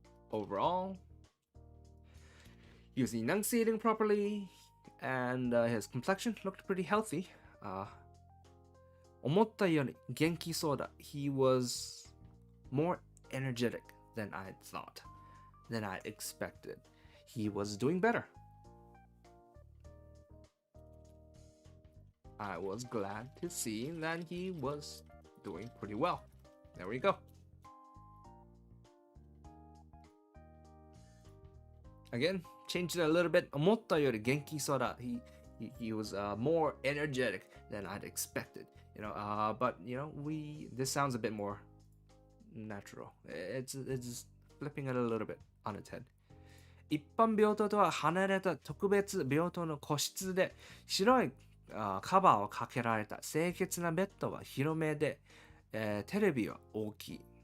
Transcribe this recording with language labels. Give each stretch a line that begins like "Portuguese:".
English: Overall, he was enunciating properly, and his complexion looked pretty healthy.
Japanese: 思ったより元気そうだ.
English: He was more energetic than I thought, than I expected. He was doing better. I was glad to see that he was doing pretty well. There we go. Again, changed it a little bit.
Japanese: 思ったより元気そうだ.
English: He was more energetic than I'd expected. But this sounds a bit more natural. It's flipping it a little bit on its head.
Japanese: 一般病棟とは離れた特別病棟の個室で白いカバーをかけられた清潔なベッドは広めで、テレビは大きい。